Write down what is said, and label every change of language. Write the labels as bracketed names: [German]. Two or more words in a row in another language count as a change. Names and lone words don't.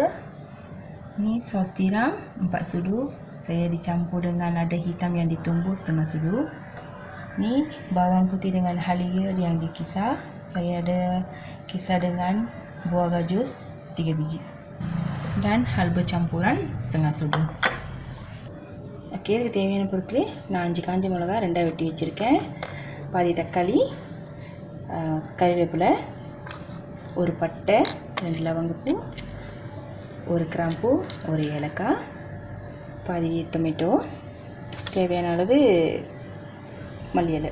[Malay] Ni sos tiram 4 sudu, saya dicampur dengan lada hitam yang ditumbuk setengah sudu. Ni bawang putih dengan halia yang dikisar, saya ada kisar dengan buah gajus 3 biji dan halba campuran setengah sudu. Okey, [Tamil] இதுக்கு தேவையான பொருட்கள் நான் 5 காஞ்ச மிளகா 2 வெட்டி வச்சிருக்கேன், பாதி தக்காளி, கறிவேப்பிலை, ஒரு பட்டை, 2 லவங்கப்பூ, ஒரு கிராம்பு, ஒரு ஏலக்காய், பாதி டொமேட்டோ, தேவையான அளவு மல்லி இலை.